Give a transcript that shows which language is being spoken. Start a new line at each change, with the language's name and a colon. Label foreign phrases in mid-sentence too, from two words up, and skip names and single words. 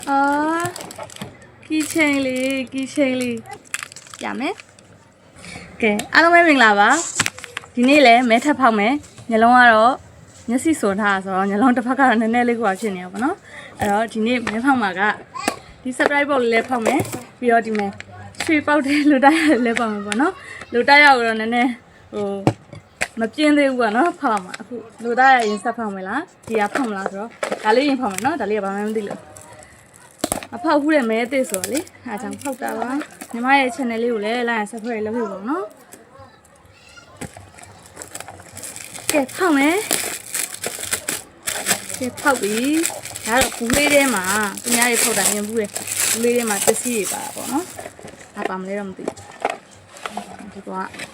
English: key chain
Burmese: li ya me ke အားလုံးပဲမင်္ဂလာပါဒီနေ့လဲမဲထပ်ဖောက်မယ်ညလုံးကတော့မျက်စိစွန်ထားဆိုတော့ညလုံးတစ်ဖက်ကတော့နည်းနည်းလေး ကိုဖြစ်နေရပါတော့အဲ့တော့ဒီနေ့မဲဖောက်မှာကဒီ
English: surprise box
Burmese: လေးလဲဖောက်မယ်ပြီးတော့ဒီမဲရွှေပေါက်တဲ့လူတိုက်ရလဲဖောက်မှာပေါ့နော်လူတိုက်ရတော့နည်းနည်းဟိုမပြင်းသေးဘူးပေါ့နော်ဖောက်မှာအခုလူတိုက်ရရင်ဆက်ဖောက်မယ်လားဒီကဖောက်မလားဆိုတော့ဒါလေးရင်ဖောက်မယ်နော်ဒါလေးကဘာမှမသိလို့အဖောက်ခုတဲ့မဲအစ်စ်ဆိုတော့လေအားကြောင့်ဖောက်တာပါညီမရဲ့ channel လေးကိုလည်း
English: like and subscribe
Burmese: လုပ်ဖို့ပေါ့နော်ကဲဖောက်မယ် ကဲဖောက်ပြီဒါတော့ဘူးလေးထဲမှာသူများတွေဖောက်တာမြင်ဘူးလေဘူးလေးထဲမှာပစ္စည်းတွေပါတာပေါ့နော်ဒါပါမလဲတော့မသိဘူးဒီကွာ